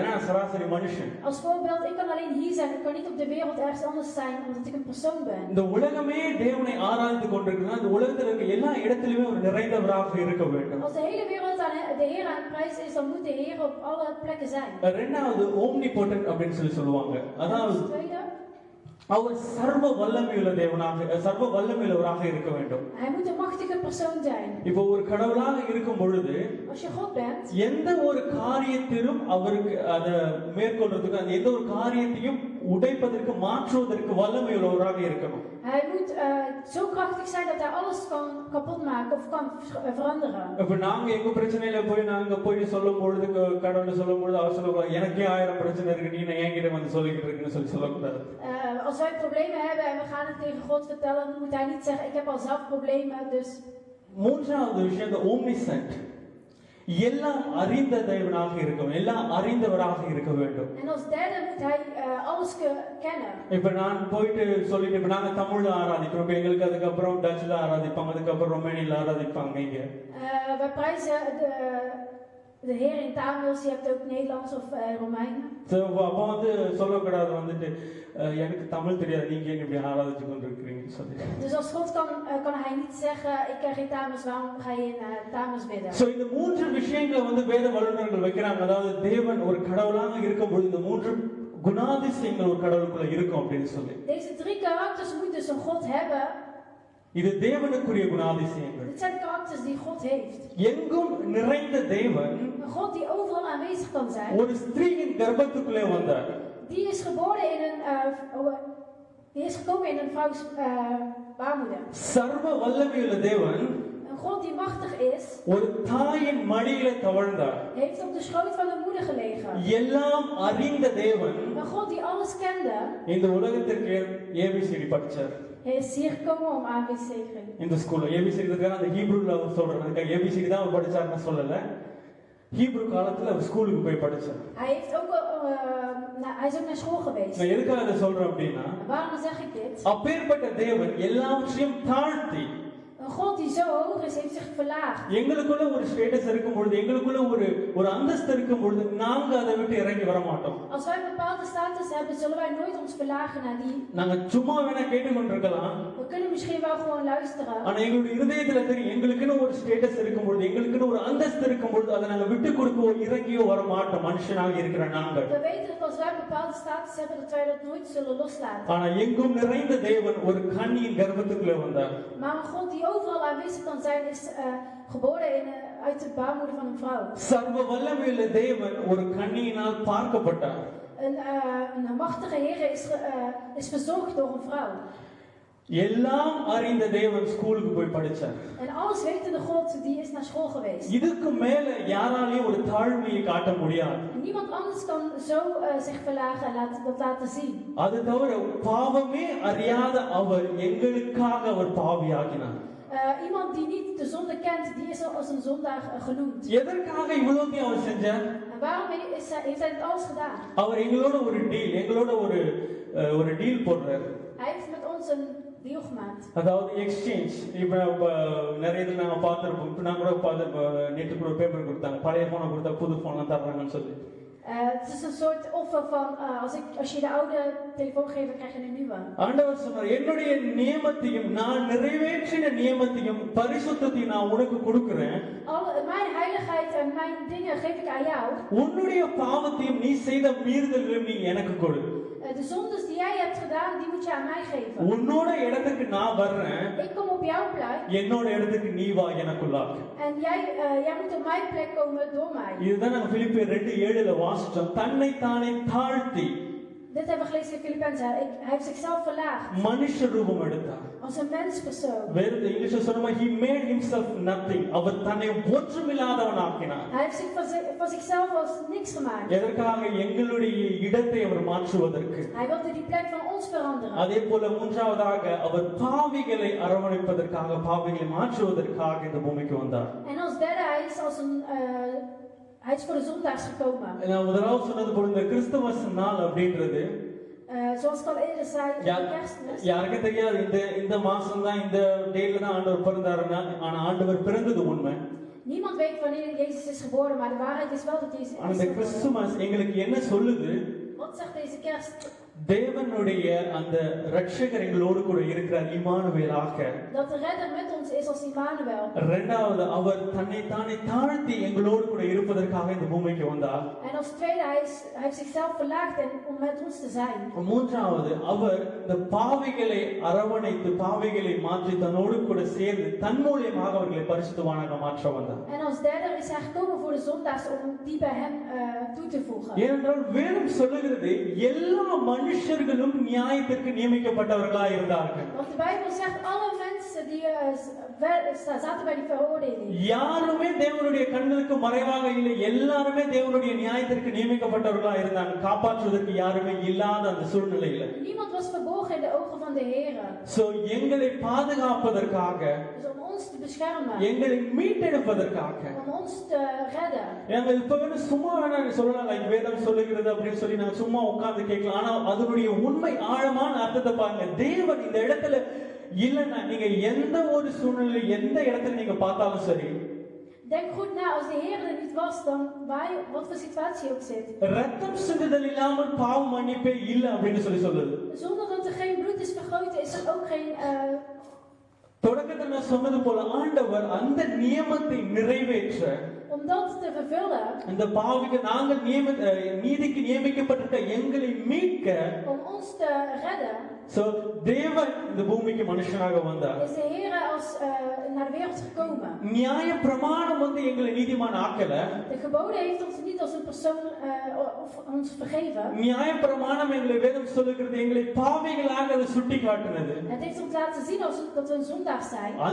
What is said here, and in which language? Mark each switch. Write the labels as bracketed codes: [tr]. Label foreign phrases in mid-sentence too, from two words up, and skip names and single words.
[ta] நான் சராசரி மனுஷன். [nl] Als voorbeeld, ik kan alleen hier zijn. Ik kan niet op de wereld ergens anders zijn, omdat ik een persoon ben. [ta] இந்த உலகமே தேவனை ஆராதித்து கொண்டிருக்குன்னா, இந்த உலகத்துல இருக்க எல்லா இடத்திலுமே ஒரு நிறைந்தவராக இருக்க வேண்டும். [nl] Als de hele wereld aan de Heer aan het prijs is, dan moet de Heer op alle plekken zijn. [ta] ரெண்டாவது ஓம்னிபோட்டன்ட் அப்படின்னு சொல்லுவாங்க. அதாவது அவர் சர்வ வல்லமையுள்ள தேவனாக, சர்வ வல்லமையுள்ளவராக இருக்க வேண்டும். [nl] Hij moet een machtige persoon zijn. [ta] இப்போ ஒரு கடவுளாக இருக்கும் பொழுது [nl] Als je God bent, [ta] எந்த ஒரு காரியத்திலும் அவருக்கு அதை மேற்கொள்றதுக்கு, அந்த எந்த ஒரு காரியத்தையும் உடைப்பதற்கு, மாற்றுவதற்கு வல்லமையுள்ளவராக இருக்கணும். [nl] Hij moet zo krachtig zijn dat hij alles kan kapot maken of kan veranderen. [ta] இப்ப நாங்க எங்க பிரச்சனையில நாங்க போய் சொல்லும் பொழுது, கடவுள் சொல்லும் பொழுது அவர் சொல்லுவாங்க, எனக்கே 1000 பிரச்சனை இருக்கு, நீ என்கிட்ட வந்து சொல்லிக்கிட்டு இருக்குன்னு சொல்லக்கூடாது. [nl] Als wij problemen hebben en we gaan het tegen God vertellen, dan moet hij niet zeggen, ik heb al zelf problemen, dus. [ta] மூன்றாவது விஷயம், இந்த ஓம்னிசென்ட், எல்லாம் அறிந்த தேவனாக இருக்கும், எல்லாம் அறிந்தவராக இருக்க வேண்டும். [nl] En als derde moet hij alles kennen. [ta] இப்ப நான் போயிட்டு சொல்லிட்டு, இப்ப நாங்க தமிழ்ல ஆராதிக்கிறோம், எங்களுக்கு அதுக்கப்புறம் டச்ல ஆராதிப்பாங்க, அதுக்கப்புறம் ரொமேனியில ஆராதிப்பாங்க. இங்க [nl] wij prijzen de Heer in Tamils, je hebt ook Nederlands of Romeinen. [ta] அப்ப வந்து சொல்லக்கூடாது வந்துட்டு, எனக்கு தமிழ் தெரியாது, நீங்க எங்க இப்படி ஆராதிச்சு கொண்டிருக்கிறீங்கன்னு சொல்லி. [nl] Dus als God kan hij niet zeggen, ik ken geen Tamils, waarom ga je in Tamils bidden? [ta] சோ இந்த மூன்று விஷயங்களை வந்து வேத வல்லுநர்கள் வைக்கிறாங்க. அதாவது தேவன் ஒரு கடவுளாக இருக்கும்போது இந்த மூன்று குணாதிசயங்கள் ஒரு கடவுளுக்குள்ள இருக்கும் அப்படின்னு சொல்லி. [nl] Deze 3 karakters moet dus een God hebben. [ta] இது தேவனுக்குரிய குணாதிசயங்கள். [nl] Dit zijn karakters die God heeft. [ta] எங்கும் நிறைந்த தேவன் [nl] Een God die overal aanwezig kan zijn. [ta] ஒரு ஸ்திரீயின் கர்ப்பத்துக்குள்ளே வந்தார். [nl] Die is geboren in die is gekomen in een vrouws baarmoeder. [ta] சர்வ வல்லமையுள்ள தேவன் [nl] Een God die machtig is, [ta] ஒரு தாயின் மடியிலே தவழ்ந்தார். [nl] heeft op de schoot van de moeder gelegen. [ta] எல்லாம் அறிந்த தேவன் [nl] Een God die alles kende, [ta] இந்த உலகத்திற்கு ஏபிசிடி படிச்சார். [nl] hij is hier gekomen om ABC te geven. [ta] இந்த ஸ்கூல்ல ஏபிசிடி அந்த ஹீப்ரூல சொல்றாங்க. ஏபிசிடி தான் அவர் படிச்சாருன்னு சொல்லல. ஹீப்ரூ காலத்துல அவர் ஸ்கூலுக்கு போய் படிச்சார். [nl] Hij heeft ook hij is ook naar school geweest. [ta] நான் எதுக்காக இதை சொல்றேன் அப்படின்னா, [nl] Waarom zeg ik dit? [ta] அப்பேற்பட்ட தேவன் எல்லாவற்றையும் தாழ்த்தி [nl] Een God die zo hoog is, heeft zich verlaagd. [ta] எங்களுக்குள்ள ஒரு ஸ்டேட்டஸ் இருக்கும் பொழுது, எங்களுக்குள்ள ஒரு அந்தஸ்து இருக்கும் பொழுது நாங்க அதை விட்டு இறங்கி வர மாட்டோம். [nl] Als wij een bepaalde status hebben, zullen wij nooit ons verlagen naar die. [ta] நாங்க சும்மா வேணா கேட்டுக்கொண்டிருக்கலாம். [nl] We kunnen misschien wel gewoon luisteren. [ta] ஆனா எங்களுடைய இருதயத்துல தெரியும், எங்களுக்குன்னு ஒரு ஸ்டேட்டஸ் இருக்கும் பொழுது, எங்களுக்குன்னு ஒரு அந்தஸ்து இருக்கும் பொழுது அதை நாங்க விட்டு கொடுக்கவோ இறங்கியோ வர மாட்டோம். மனுஷனாக இருக்கிற நாங்கள். [nl] We weten dat als wij een bepaalde status hebben, dat wij dat nooit zullen loslaten. [ta] ஆனா எங்கும் நிறைந்த தேவன் ஒரு கன்னியின் கர்ப்பத்துக்குள்ளே வந்தார். [nl] Maar een God die overal aanwezig kan zijn, is geboren uit de baarmoeder van een vrouw. [ta] சர்வ வல்லமையுள்ள தேவன் ஒரு கன்னியினால் பார்க்கப்பட்டார். [nl] Een machtige Heer is verzorgd door een vrouw. [ta] எல்லாம் அறிந்த தேவன் ஸ்கூலுக்கு போய் படிச்சார். [nl] En alles wetende God, die is naar school geweest. [ta] இதுக்கு மேல யாராலையும் ஒரு தாழ்மையை காட்ட முடியாது. [nl] Niemand anders kan zo zich verlagen en dat laten zien. [ta] அது தவிர பாவமே அறியாத அவர் எங்களுக்காக அவர் பாவியாகினார். [nl] Iemand die niet de zonde kent, die is als een zondaar genoemd. [ta] எதற்காக இவ்வளவு அவர் செஞ்சார்? [nl] En waarom heeft hij dit alles gedaan? [ta] அவர் எங்களோட ஒரு டீல், எங்களோட ஒரு டீல் போடுறார். [nl] Hij heeft met ons een deal gemaakt. [ta] அதாவது எக்ஸ்சேஞ்ச். இப்ப நிறைய இதுல நாங்க பார்த்திருப்போம். இப்ப நான் கூட பார்த்து நேற்று கூட பேப்பர் கொடுத்தாங்க, பழைய போனை கொடுத்தா புது போன்லாம் தர்றாங்கன்னு சொல்லி. [nl] Het is een soort offer van als je de oude telefoon geeft, dan krijg je een nieuwe. [ta] ஆண்டவர் சொன்னார், என்னுடைய நியமத்தையும் நான் நிறைவேற்றின நியமத்தையும் பரிசுத்தத்தையும் நான் உனக்கு கொடுக்கிறேன். [nl] Mijn heiligheid en mijn dingen geef ik aan jou. [ta] உன்னுடைய பாவத்தையும் நீ செய்த மீறுதல்களையும் நீ எனக்கு கொடு. [nl] De zondes die jij hebt gedaan, die moet je aan mij geven. [ta] உன்னோட இடத்துக்கு நான் வர்றேன். [nl] Ik kom op jouw plek. [ta] என்னோட இடத்துக்கு நீ வா எனக்குள்ளாக. [nl] En jij moet op mijn plek komen door mij. [ta] இதுதான் நம்ம பிலிப்பியர் 2:7ல வாசிச்சோம். தன்னை தானே தாழ்த்தி. [nl] Dit hebben we gelezen in Filippenzen. Hij heeft zichzelf verlaagd. [ta] மனுஷ ரூபம் எடுத்தார். [nl] Als een menspersoon. [ta] வேற இங்கிலீஷ்ல சொன்னா [en] he made himself nothing. [ta] அவர் தன்னை ஒன்றுமில்லாதவன் ஆக்கினார். [nl] Hij heeft zich van zichzelf als niks gemaakt. [ta] எதற்காக? எங்களுடைய இடத்தை அவர் மாற்றுவதற்கு. [nl] Hij wilde die plek van ons veranderen. [ta] அதே போல மூன்றாவதாக அவர் பாவிகளை அரவணைப்பதற்காக, பாவிகளை மாற்றுவதற்காக இந்த பூமிக்கு வந்தார். [nl] En als derde, hij is voor de zondaars gekomen. [ta] நான் முதலாவது சொன்னது போல இந்த கிறிஸ்துமஸ் நாள் அப்படின்றது [nl] Zoals ik al eerder zei, kerstmis. [ta] யாருக்கு தெரியாது இந்த மாசம் தான், இந்த டேட்ல தான் ஆண்டவர் பிறந்தாருன்னா, ஆனா ஆண்டவர் பிறந்தது உண்மை. [nl] Niemand weet wanneer Jezus is geboren, maar de waarheid is wel dat Jezus is [ta] அந்த [nl] geboren. [ta] கிறிஸ்துமஸ் எங்களுக்கு என்ன சொல்லுது? [nl] Wat zegt deze kerst? [ta] தேவனுடைய அந்த ரட்சகர் எங்களோடு கூட இருக்கிறார், இம்மானுவேலாக. [nl] Dat de redder met ons is als Immanuel. [ta] இரண்டாவது, அவர் தன்னை தானே தாழ்த்தி எங்களோடு கூட இருப்பதற்காக இந்த பூமிக்கு வந்தார். [nl] En als tweede, hij heeft zichzelf verlaagd om met ons te zijn. [ta] மூன்றாவது, அவர் இந்த பாவிகளை அரவணைத்து பாவிகளை மாற்றி தன்னோடு கூட சேர்ந்து தன் மூலமாக அவர்களை பரிசுத்தவானாக மாற்ற வந்தார். [nl] En als derde is hij gekomen voor de zondaars om die bij hem toe te voegen. [ta] ஏனென்றால் வேதம் சொல்லுகிறது, எல்லா மனுஷர்களும் நியாயத்திற்கு நியமிக்கப்பட்டவர்களாக இருந்தார்கள். [nl] Want de Bijbel zegt alle mensen die zaten bij die veroordeling. [ta] யாருமே தேவனுடைய கண்களுக்கு மறைவாக இல்லை, எல்லாருமே தேவனுடைய நியாயத்திற்கு நியமிக்கப்பட்டவர்களாக இருந்தாங்க. காப்பாற்றுவதற்கு யாருமே இல்லாத அந்த சூழ்நிலையில [nl] Niemand was verborgen in de ogen van de Heer. [ta] சோ எங்களை பாதுகாப்பதற்காக, [nl] Dus om ons te beschermen. [ta] எங்களை மீட்டெடுப்பதற்காக, [nl] Om ons te redden. [ta] நாங்க இப்ப வேணும் சும்மா வேணா சொல்லலாம், லைக் வேதம் சொல்லுகிறது அப்படின்னு சொல்லி நாங்க சும்மா உட்கார்ந்து கேட்கலாம். ஆனா அதனுடைய உண்மை ஆழமான அர்த்தத்தை பாருங்க. தேவன் இந்த இடத்துல இல்லைன்னா, நீங்க எந்த ஒரு சூழ்நிலை எந்த இடத்துல நீங்க பார்த்தாலும் சரி, [nl] Denk goed na, als de Heer er niet was, dan wat voor situatie ook zit. [ta] ரத்தம் சிந்துதல் இல்லாமல் பாவ மன்னிப்பே இல்ல அப்படின்னு சொல்லுது. [nl] Zonder dat er geen bloed is vergoten, is er ook geen. [ta] தொடக்கத்தில் நான் சொன்னது போல ஆண்டவர் அந்த நியமத்தை நிறைவேற்ற [nl] om dat te vervullen, [ta] இந்த பாவிக்கு நாங்கள் நீதிக்கு நியமிக்கப்பட்டிருக்க எங்களை மீட்க, [nl] om ons te redden, [ta] சோ தேவன் இந்த பூமிக்கு மனுஷனாக வந்தார். [nl] is de Heer naar de wereld gekomen. [ta] நியாய பிரமாணம் வந்து எங்களை நீதிமான் ஆக்கல. [nl] De geboden heeft ons niet als een persoon of ons vergeven. [ta] நியாய பிரமாணம் எங்களை வேதம் சொல்லுகிறது எங்களை பாவிகளாக அது சுட்டி காட்டுனது. [nl] Het heeft ons laten zien dat we een zondaar zijn.